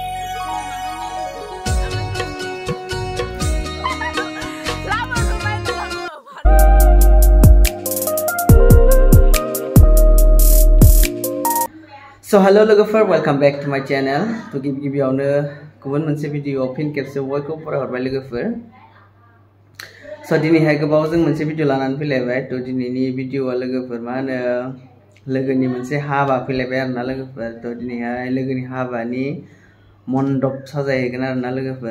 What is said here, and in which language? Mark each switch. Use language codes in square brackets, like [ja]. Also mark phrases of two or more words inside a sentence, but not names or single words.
[en] So hello logofer, welcome back to my channel. To give you [brx] गुबुन मोनसे भिडिअ फिन खेबसे बयखौ फरायहरबाय लोगोफोर. So दिनैहाय गोबाव जों मोनसे भिडिअ लानानै फैलायबाय. तो दिनैनि भिडिअआ लोगोफोर मा होनो लोगोनि मोनसे हाबा फैलायबाय आरोना लोगोफोर. तो दिनैहाय लोगोनि हाबानि मण्डप साजायहैगोन आरोना लोगोफोर.